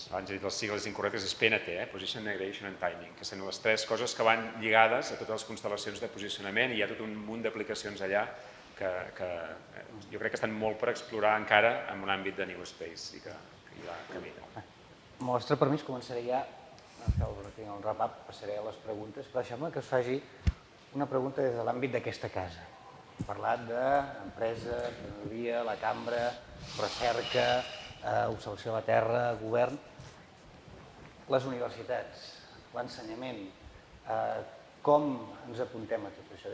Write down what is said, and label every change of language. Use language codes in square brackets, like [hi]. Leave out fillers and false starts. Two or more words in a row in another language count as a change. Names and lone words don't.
[ca] Abans he dit les sigles incorrectes, és PNT, [en] Position, Navigation and Timing, [ca] que són les tres coses que van lligades a totes les constel·lacions de posicionament i hi ha tot un munt d'aplicacions allà que jo crec que estan molt per explorar encara en un àmbit de [en] New Space [ca] i que hi va camí. Amb el vostre permís començaré ja a fer el wrap-up, passaré a les preguntes, però deixeu-me que us faci una pregunta des de l'àmbit d'aquesta casa. Hem parlat d'empresa, tecnologia, la cambra, recerca, observació de la terra, govern, les universitats, l'ensenyament, com ens apuntem a tot això?